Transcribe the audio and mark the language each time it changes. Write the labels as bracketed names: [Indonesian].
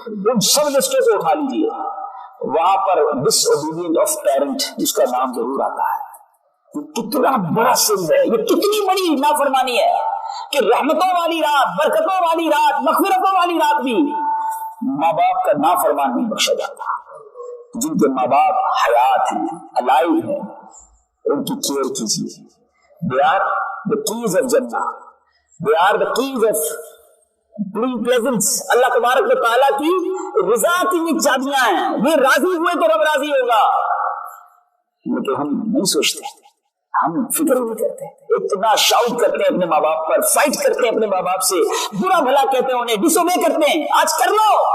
[Urdu] ان سب لسٹوں کو اٹھا لیجیے، وہاں پر [English] disobedient of parent [Urdu] اس کا نام ضرور آتا ہے۔ یہ کتنا بڑا سن ہے، یہ کتنی بڑی نافرمانی ہے کہ رحمتوں والی رات، برکتوں والی رات، مغفرتوں والی رات بھی ماں باپ کا نافرمان نہیں بخشا جاتا۔ جن کے ماں باپ حیات ہیں، الائیو ہیں، ان کی کیئر کیجیے۔ [English] They are the keys of Jannah. They are the keys of pleasance. [Urdu] اللہ تبارک و تعالیٰ کی رضا کی یہ چابیاں ہیں، یہ راضی ہوئے تو رب راضی ہوگا۔ لیکن ہم نہیں سوچتے، ہم فکر نہیں کرتے، اتنا شاؤٹ کرتے ہیں اپنے ماں باپ پر، فائٹ کرتے ہیں اپنے ماں باپ سے، برا بھلا کہتے ہیں، انہیں ڈس اوبے کرتے ہیں۔ آج کر لو،